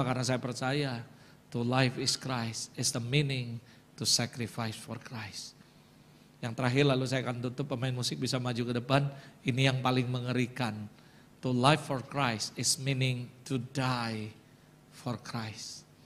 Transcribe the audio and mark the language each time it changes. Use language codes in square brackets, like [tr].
[id] Karena saya percaya, [en] to life is Christ, is the meaning to sacrifice for Christ. [id] Yang terakhir lalu saya akan tutup, pemain musik bisa maju ke depan. Ini yang paling mengerikan. [en] To live for Christ is meaning to die for Christ.